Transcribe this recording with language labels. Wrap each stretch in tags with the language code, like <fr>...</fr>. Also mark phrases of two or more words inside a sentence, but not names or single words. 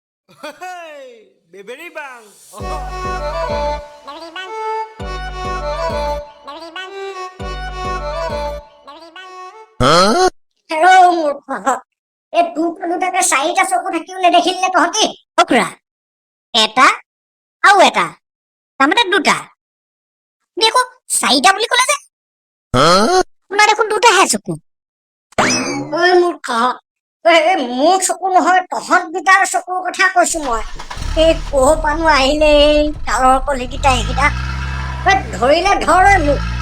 <en>Hey, Bebery Bang. Bebery Bang. Bebery Bang. Bebery Bang.</en> <as>হেৰৌ মূৰ্খ এই তোৰ দুটাকে চাৰিটা চকু থাকিও নেদেখিলে তহঁতি অকৰা এটা আৰু এটা তাৰমানে দুটা দেখো চাৰিটা বুলি ক'লে যে আপোনাৰ দেখোন দুটাহে চকু ঐ মূৰ্খ এই মোৰ চকু নহয় তহঁত দুটাৰ চকুৰ কথা কৈছো মই এই ক'ৰ পানো আহিলে এই কালৰ কলিকেইটা এইকেইটা ধৰিলে ধৰ মোক</as>